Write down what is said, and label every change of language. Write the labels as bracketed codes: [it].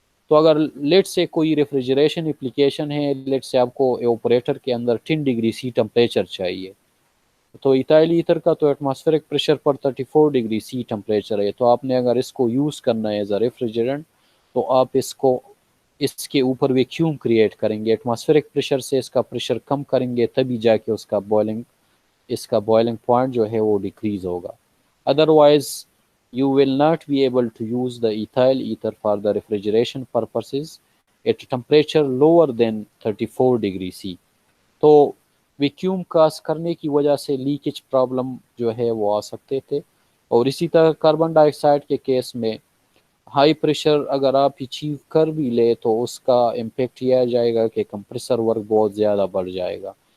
[ur] تو اگر لیٹ سے کوئی ریفریجریشن اپلیکیشن ہے لیٹ سے آپ کو آپریٹر کے اندر 10 ڈگری سی ٹمپریچر چاہیے تو ایتھائل ایتھر کا تو ایٹماسفیرک پریشر پر 34 ڈگری سی ٹمپریچر ہے. تو آپ نے اگر اس کو یوز کرنا ہے [en] as a refrigerant [ur] تو آپ اس کے اوپر ویکیوم کریٹ کریں گے ایٹماسفیرک پریشر سے اس کا پریشر کم کریں گے تبھی جا کے اس کا بوائلنگ پوائنٹ جو ہے وہ ڈیکریز ہوگا. [en] Otherwise you will not be able to use the ethyl ether for the refrigeration purposes at a temperature lower than 34 degree C. [ur] تو ویکیوم کاز کرنے کی وجہ سے لیکیج پرابلم جو ہے وہ آ سکتے تھے. اور اسی طرح کاربن ڈائی آکسائڈ کے کیس میں ہائی پریشر اگر آپ اچیو کر بھی لے تو اس کا امپیکٹ یہ آ جائے گا کہ کمپریسر ورک بہت زیادہ بڑھ جائے گا.